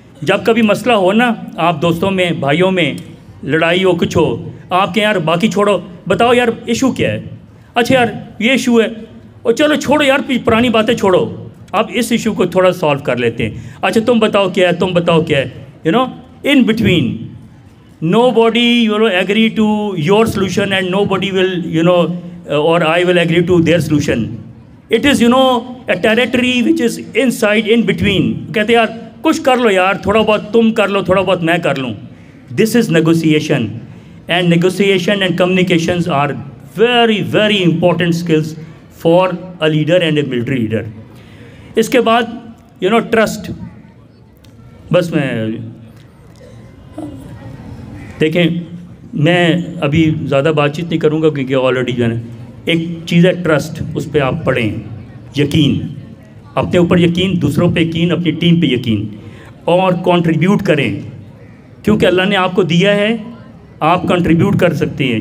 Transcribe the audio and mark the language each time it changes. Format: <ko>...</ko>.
<ur>جب کبھی مسئلہ ہو نا، آپ دوستوں میں، بھائیوں میں لڑائی ہو، کچھ ہو، آپ کہیں یار باقی چھوڑو، بتاؤ یار ایشو کیا ہے. اچھا یار یہ ایشو ہے، اور چلو چھوڑو یار پرانی باتیں چھوڑو، آپ اس ایشو کو تھوڑا سالو کر لیتے ہیں. اچھا تم بتاؤ کیا ہے، تم بتاؤ کیا ہے.</ur> <en>In between nobody agree to your solution and nobody will or I will agree to their solution. It is a territory which is inside, in between.</en> <ur>کہتے یار کچھ کر لو یار، تھوڑا بہت تم کر لو، تھوڑا بہت میں کر لوں.</ur> <en>This is negotiation, and negotiation and communications are very very important skills for a leader and a military leader.</en> <ur>اس کے بعد trust. بس میں دیکھیں، میں ابھی زیادہ بات چیت نہیں کروں گا کیونکہ آلریڈی ایک چیز ہے ٹرسٹ. اس پہ آپ پڑھیں. یقین، اپنے اوپر یقین، دوسروں پہ یقین، اپنی ٹیم پہ یقین، اور کنٹریبیوٹ کریں کیونکہ اللہ نے آپ کو دیا ہے، آپ کنٹریبیوٹ کر سکتے ہیں.</ur>